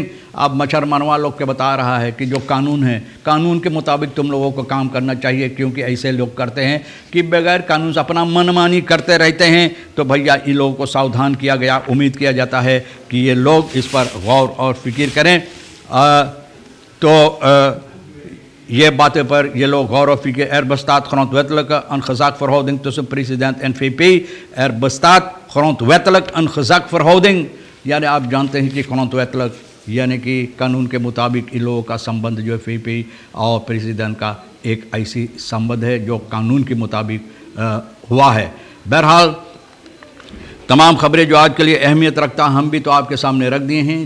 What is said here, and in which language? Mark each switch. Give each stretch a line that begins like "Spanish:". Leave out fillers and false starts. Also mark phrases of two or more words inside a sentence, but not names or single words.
Caribbean Hindustani: अब मच्छर मरवा लोग के बता रहा है कि जो कानून है, कानून के मुताबिक तुम लोगों को काम करना चाहिए, क्योंकि ऐसे लोग करते हैं कि बगैर कानून से अपना मनमानी करते रहते हैं। तो भैया इन लोगों को सावधान किया गया, उम्मीद किया जाता है कि ये लोग इस पर गौर और फिक्र करें। ये बातें पर ये लोग गौर और फिक्र
Dutch: bestaat grondwettelijke een gezagverhouding tussen president en VP। bestaat grondwettelijk een gezagverhouding,
Caribbean Hindustani: यानी आप जानते हैं कि grondwettelijk यानी कि कानून के मुताबिक इन लोगों का संबंध जो है VP और प्रेसिडेंट का एक ऐसी संबंध है जो कानून के मुताबिक हुआ है। बहरहाल तमाम खबरें जो आज के लिए अहमियत रखता हम भी तो आपके सामने रख दिए हैं।